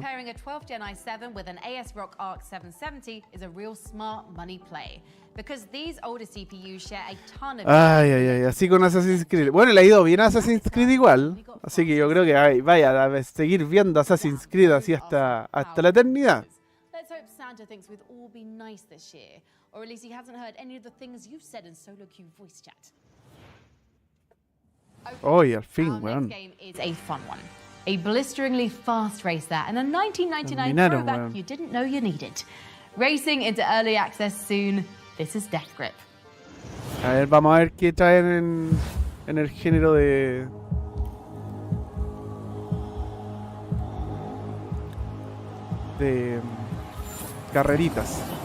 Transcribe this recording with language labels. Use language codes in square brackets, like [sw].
[en] Pairing a 12th Gen i7 with an ASRock Arc 770 is a real smart money play, because these older CPUs share a ton of... [es] Ay, así con Assassin's Creed. Bueno, le ha ido bien a Assassin's Creed igual, así que yo creo que vaya a seguir viendo Assassin's Creed así hasta la eternidad. [en] Let's hope Santa thinks we'd all be nice this year, or at least he hasn't heard any of the things you've said in solo queue voice chat. [es] Oye, al fin, weón. [en] Next game is a fun one. A blisteringly fast race there, and a 1999 throwback you didn't know you needed. Racing into early access soon, this is Death Grip. [es] A ver, vamos a ver qué traen en el género de carreritas.